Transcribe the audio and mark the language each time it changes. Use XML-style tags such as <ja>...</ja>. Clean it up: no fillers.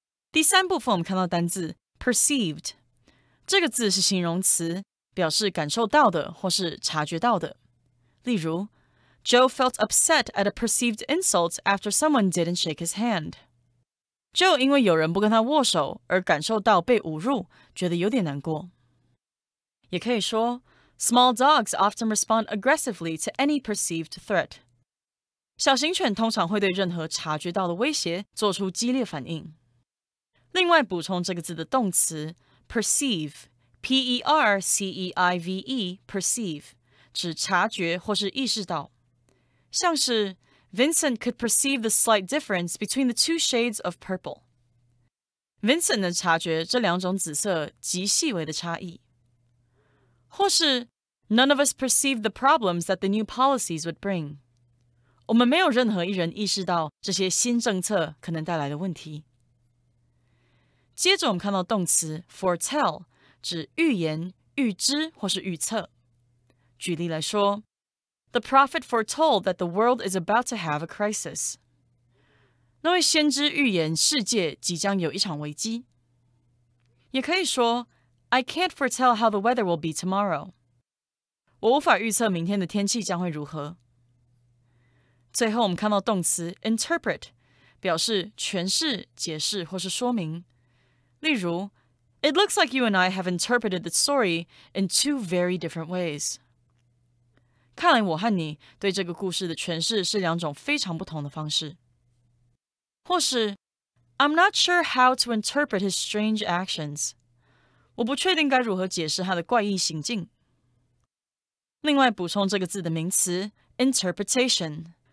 <zh>第三部分我们看到单字 perceived， 这个字是形容词，表示感受到的或是察觉到的。例如</zh> <en>Joe felt upset at a perceived insult after someone didn't shake his hand.</en> <zh>Joe 因为有人不跟他握手而感受到被侮辱，觉得有点难过。也可以说</zh> <en>Small dogs often respond aggressively to any perceived threat.</en> <zh>小型犬通常会对任何察觉到的威胁做出激烈反应。另外补充这个字的动词 perceive, P-E-R-C-E-I-V-E, perceive, 指察觉或是意识到。像是</zh> <en>Vincent could perceive the slight difference between the two shades of purple.</en> <zh>Vincent 能察觉这两种紫色极细微的差异。或是</zh> <en>None of us perceived the problems that the new policies would bring.</en> <zh>我们没有任何一人意识到这些新政策可能带来的问题。接着我们看到动词 foretell， 指预言、预知或是预测。举例来说</zh> <en>The prophet foretold that the world is about to have a crisis.</en> <zh>那位先知预言世界即将有一场危机。也可以说</zh> <en>I can't foretell how the weather will be tomorrow.</en> <zh>我无法预测明天的天气将会如何。最后我们看到动词 interpret 表示诠释、解释或是说明。例如</zh> <en>It looks like you and I have interpreted the story in two very different ways.</en> <zh>看来我和你对这个故事的诠释是两种非常不同的方式。或是</zh> <en>I'm not sure how to interpret his strange actions.</en> <zh>我不确定该如何解释他的怪异行径。另外补充这个字的名词 interpretation.</zh>